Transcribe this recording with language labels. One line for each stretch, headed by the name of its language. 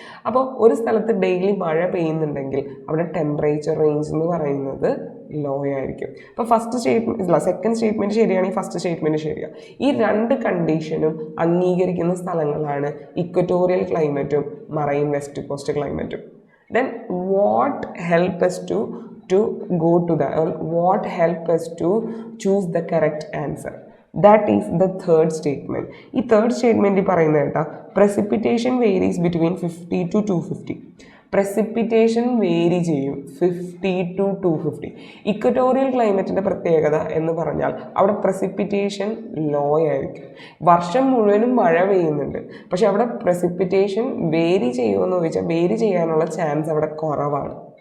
Malayalam: അപ്പോൾ ഒരു സ്ഥലത്ത് ഡെയിലി മഴ പെയ്യുന്നുണ്ടെങ്കിൽ അവിടെ ടെമ്പറേച്ചർ റേഞ്ച് എന്ന് പറയുന്നത് ലോ ആയിരിക്കും. അപ്പോൾ ഫസ്റ്റ് സ്റ്റേറ്റ്മെൻറ്റ് സെക്കൻഡ് സ്റ്റേറ്റ്മെൻറ്റ് ശരിയാണെങ്കിൽ ഫസ്റ്റ് സ്റ്റേറ്റ്മെൻറ്റ് ശരിയാണ്. ഈ രണ്ട് കണ്ടീഷനും അംഗീകരിക്കുന്ന സ്ഥലങ്ങളാണ് equatorial ക്ലൈമറ്റും marine west cost ക്ലൈമറ്റും.
English: Then what help us to go to the what help us to choose the correct answer? That is the third statement.
Malayalam: ഈ third സ്റ്റേറ്റ്മെൻറ്റിൽ പറയുന്നത് കേട്ടാ
English: precipitation varies between 50 to 250.
Malayalam: precipitation vary ചെയ്യും 50 to 250. Equatorial ക്ലൈമറ്റിൻ്റെ പ്രത്യേകത എന്ന് പറഞ്ഞാൽ അവിടെ precipitation law ആയിരിക്കും. വർഷം മുഴുവനും മഴ പെയ്യുന്നുണ്ട്, പക്ഷെ അവിടെ precipitation വേരി ചെയ്യുമെന്ന് ചോദിച്ചാൽ വേരി ചെയ്യാനുള്ള ചാൻസ് അവിടെ കുറവാണ്.